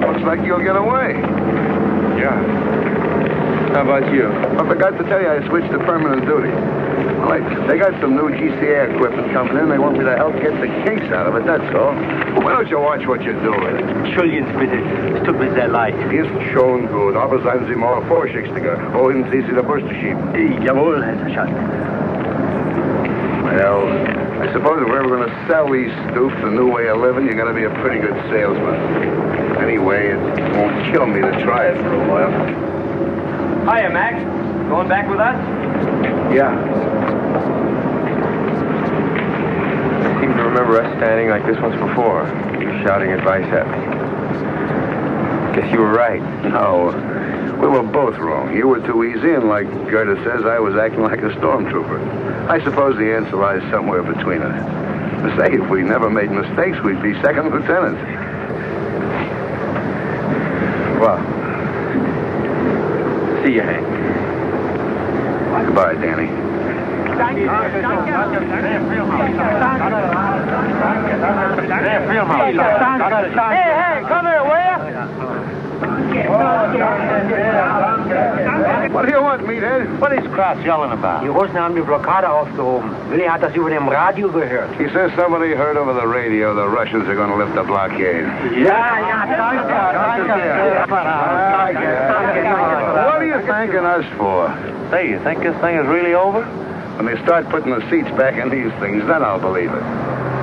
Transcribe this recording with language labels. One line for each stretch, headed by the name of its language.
English: Looks like you'll get away. Yeah. How about you? I forgot to tell you I switched to permanent duty. Well, they got some new GCA equipment coming in. They want me to help get the case out of it, that's all. Why don't you watch what you're doing?
German: Entschuldigen Sie bitte, es tut mir sehr leid. Ist schon gut, aber seien Sie mal vorsichtiger. Wohin Sie der Brüste schieben? Jawohl, Herr Schatten.
English: Well, I suppose if we're ever going to sell these stoops a new way of living, you're going to be a pretty good salesman. Anyway, it won't kill me to try it for a while. Hiya, Max. Going back with us? Yeah. I seem to remember us standing like this once before. You shouting advice at me. Guess you were right. No, we were both wrong. You were too easy, and like Gerda says, I was acting like a stormtrooper. I suppose the answer lies somewhere between us. Say, if we never made mistakes, we'd be second lieutenants. Well, see you, Hank. Goodbye, Danny. Hey, come here, will you? What do you want, meathead? What is Kraus yelling about?
German: Die Russen haben die Blockade aufgehoben. Willi hat das über dem Radio gehört.
English: He says somebody heard over the radio the Russians are going to lift the blockade. What are you thanking us for? Say, you think this thing is really over? When they start putting the seats back in these things, then I'll believe it.